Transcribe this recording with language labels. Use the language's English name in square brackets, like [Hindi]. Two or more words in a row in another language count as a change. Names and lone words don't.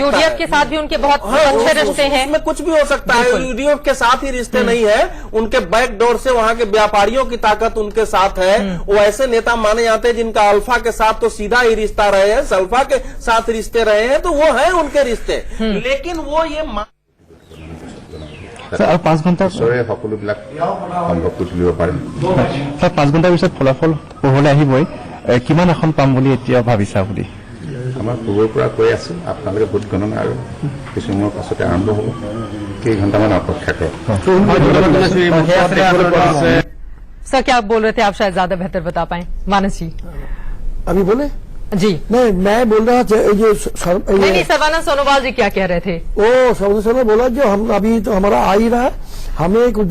[Hindi] यूडीएफ के साथ भी उनके बहुत अच्छे रिश्ते हैं। उसमें कुछ भी हो सकता है। यूडीएफ के साथ ही रिश्ते नहीं है, उनके बैकडोर से वहां के व्यापारियों की ताकत उनके साथ है। वो ऐसे नेता माने जाते हैं जिनका अल्फा के साथ तो सीधा ही रिश्ता रहे हैं, सल्फा के साथ रिश्ते रहे हैं, तो वो है उनके रिश्ते। लेकिन वो ये [Assamese] আৰু 5 ঘণ্টা সকলোবিলাক সম্ভৱ কৰি তুলিব পাৰিম। স্যাৰ 5 ঘণ্টাৰ পিছত ফলাফল পোহৰলৈ আহিবই, কিমান আসন পাম বুলি এতিয়া ভাবিছা বুলি? আমাৰ পূৰ্বৰ পৰা কৈ আছো, আপোনালোকে ভোট গণনা আৰু কিছু সময়ৰ পাছতে আৰম্ভ হ'ব। কেইঘণ্টামান অপেক্ষা কৰক। [Hindi] सर क्या बोल रहे थे आप, शायद ज्यादा बेहतर बता पाए। मानस जी अभी बोले जी। नहीं, मैं बोल रहा था ये नहीं, सर्बानंद सोनोवाल जी क्या कह रहे थे? ओ सर्वोदय ने बोला जो हम अभी तो हमारा आ ही रहा है, हमें कुछ